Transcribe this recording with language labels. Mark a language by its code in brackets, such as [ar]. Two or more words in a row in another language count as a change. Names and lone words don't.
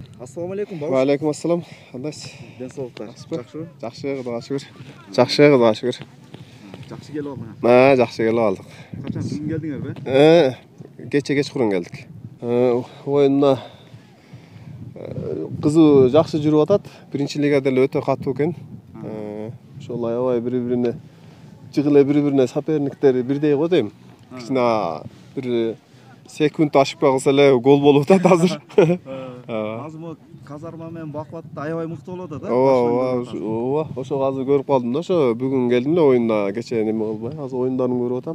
[ar] السلام عليكم бауыр. وعليكم السلام. [kk] Кандайсыз? Денсаулықтар. Жақсы. Жақсы, Құдайға шүкір. Құдайға шүкір. Жақсы келіп алдың. Жақсы келіп алдық. Қашан бүгін келдіңер бе? Кечқұрын келдік. Ойынна қызу жақсы жүріп атат. Бірінші лигада өте қатты екен. [ky] Ошол аябай бири-бирине жыгыле бири-бирине соперниктер бирдей го дейм. Кичине бир секунд ашып калса эле гол болуп атат азыр. Азыр казарма менен бакубатты аябай мыкты болуп атат, ооба, ошо азыр көрүп калдым да, ошо бүгүн келдим эле оюнда, кечээ неме кылбай, азыр оюндарын көрүп атам.